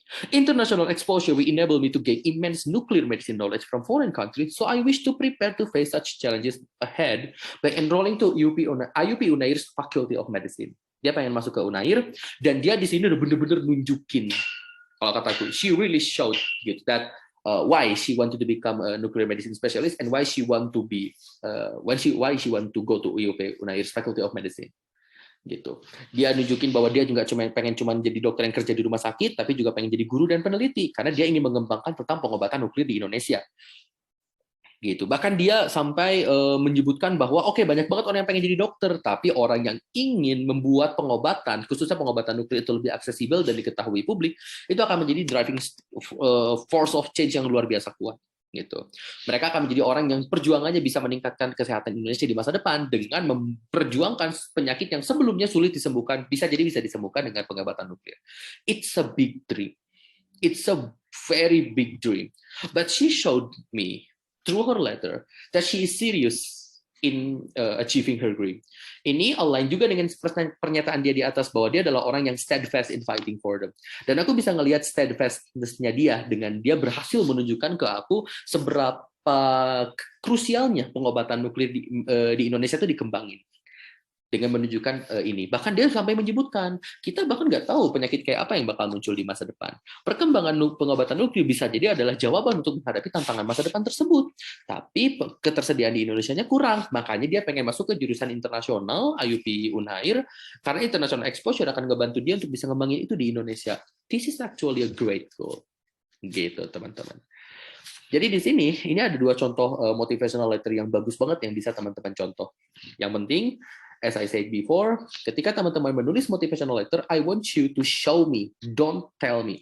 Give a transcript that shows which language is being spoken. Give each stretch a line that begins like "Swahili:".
English: International exposure will enable me to gain immense nuclear medicine knowledge from foreign countries, so I wish to prepare to face such challenges ahead by enrolling to IUP Unair's Faculty of Medicine.
Indonesian: Dia pengen masuk ke Unair, dan dia di sini udah bener-bener nunjukin, kalau kataku,
English: she really showed gitu, that why she wanted to become a nuclear medicine specialist and why she want to be why she want to go to IUP Unair's Faculty of Medicine.
Indonesian: Gitu. Dia nunjukin bahwa dia juga pengen jadi dokter yang kerja di rumah sakit, tapi juga pengen jadi guru dan peneliti karena dia ingin mengembangkan tentang pengobatan nuklir di Indonesia. Gitu. Bahkan dia sampai menyebutkan bahwa oke, banyak banget orang yang pengen jadi dokter, tapi orang yang ingin membuat pengobatan, khususnya pengobatan nuklir itu lebih aksesibel dan diketahui publik, itu akan menjadi
English: driving force of change
Indonesian: yang luar biasa kuat. Gitu. Mereka akan menjadi orang yang perjuangannya bisa meningkatkan kesehatan Indonesia di masa depan dengan memperjuangkan penyakit yang sebelumnya sulit disembuhkan, bisa disembuhkan dengan pengobatan nuklir.
English: It's a big dream. It's a very big dream. But she showed me through her letter that she is serious in achieving her dream.
Indonesian: Ini align juga dengan pernyataan dia di atas bahwa dia adalah orang yang
English: steadfast in fighting for them.
Indonesian: Dan aku bisa ngelihat steadfastness-nya dia dengan dia berhasil menunjukkan ke aku seberapa krusialnya pengobatan nuklir di Indonesia itu dikembangin. Dengan menunjukkan ini. Bahkan dia sampai menyebutkan, kita bahkan nggak tahu penyakit kayak apa yang bakal muncul di masa depan. Perkembangan pengobatan nuklir bisa jadi adalah jawaban untuk menghadapi tantangan masa depan tersebut. Tapi ketersediaan di Indonesia-nya kurang. Makanya dia pengen masuk ke jurusan internasional, IUP Unair, karena international exposure akan ngebantu dia untuk bisa ngembangin itu di Indonesia.
English: This is actually a great goal.
Indonesian: Gitu, teman-teman. Jadi di sini, ini ada dua contoh motivational letter yang bagus banget yang bisa teman-teman contoh. Yang penting,
English: as I said before,
Indonesian: ketika teman-teman menulis motivational letter,
English: I want you to show me, don't tell me.